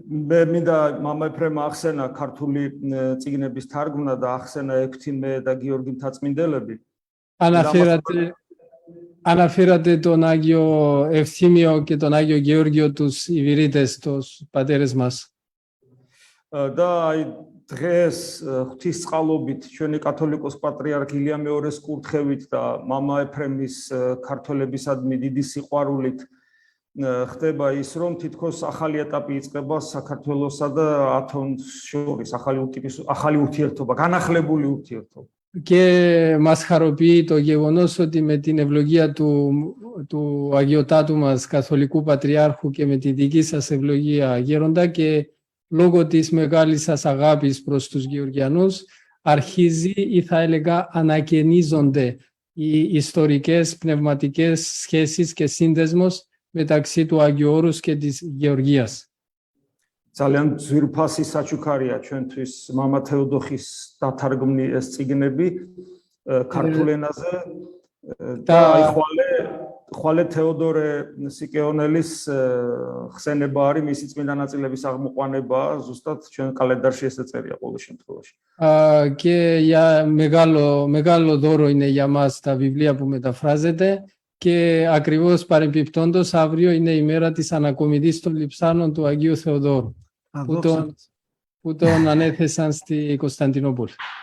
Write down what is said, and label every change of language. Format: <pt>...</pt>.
<ka>მე მინდა მამა ეფრემა ახსენა ქართული წიგნების თარგმნა და ახსენა ექვთიმე და გიორგი მთაწმინდელები.</ka> <el>Αναφέρατε τον Άγιο Ευθύμιο και τον Άγιο Γεώργιο τους Ιβηρίτες, τους πατέρες μας.</el> <ka>და აი დღეს ღვთისწყალობით ჩვენი კათოლიკოს პატრიარქ ილია მეორეს კურთხევით და მამა ეფრემის ქართველებისადმი დიდი სიყვარულით ხდება ის რომ თითქოს ახალი ეტაპი იწყება საქართველოსა და ათონს შორის ახალი ურთიერთობა, განახლებული ურთიერთობა.</ka> <el>Και μας χαροποιεί το γεγονός ότι με την ευλογία του Αγιωτάτου μας Καθολικού Πατριάρχου και με τη δική σας ευλογία γέροντα και λόγω της μεγάλης σας αγάπης προς τους Γεωργιανούς αρχίζει ή θα έλεγα ανακαινίζονται οι ιστορικές πνευματικές σχέσεις και σύνδεσμος μεταξύ του Αγίου Όρους και της Γεωργίας.</el> <ka>ძალიან ძვირფასი საჩუქარია ჩვენთვის მამა თეოდოხის დათარგმნი ეს წიგნები ქართულ ენაზე და აი ხვალე თეოდორე სიკეონელის ხსენება არის მისი წმინდა ნაწილების აღმოყვანება ზუსტად ჩვენ კალენდარში ეს წერია ყოველ შემთხვევაში.</ka> <el>Και για μεγάλο δώρο είναι για μας τα βιβλία που μεταφράζετε και ακριβώς παρεμπιπτόντως αύριο είναι η μέρα της ανακομιδής των λειψάνων του Αγίου Θεοδόρου που τον ανέθεσαν στη Κωνσταντινούπολη.</el>